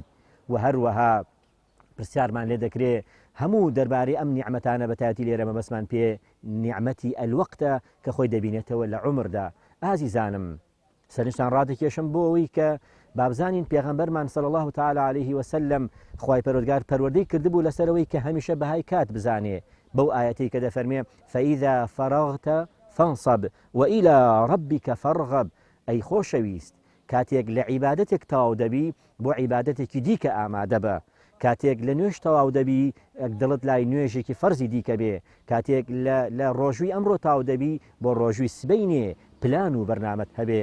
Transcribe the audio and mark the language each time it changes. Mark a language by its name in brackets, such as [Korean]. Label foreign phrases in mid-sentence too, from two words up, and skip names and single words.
[Central Kurdish] و هەروەها پرسیارمان لێ دەکرێ هەموو دەربارەی ئەم نیعمەتانە بەتایەتی لێرە مەبەسمان پێ نیعمەتی ئەلوەقتە کە خۆی دەبینێتەوە لە عومردا. ئازیزانم، سەرنجتان ڕادەکێشم بۆ ئەوەی کە بابزانین پێغەمبەرمان [Arabic] صلی الله تعالی علیه وسلم [Central Kurdish] خوای پەروەردگار پەروەردەی کردبوو لەسەرەوەی کە هەمیشە بەهای کات بزانێ، بەو ئاەتەی کە دەفەرمێ [Arabic] فإذا فرغت فانصب وإلى ربك فارغب. [Central Kurdish] ئەی خۆشەویست، کاتێک لە عیبادەتێک تەواو دەبی بۆ عیبادەتێکی دیکە ئامادە بە. کاتێک لە نوێش تەواو دەبی دڵت لای نوێژێکی فەرزی دیکە بێ کاتێک لە ڕۆژووی ئەمڕۆ تاو دەبی بۆ ڕۆژووی سبەینێ پلان و بەرنامەت هەبێ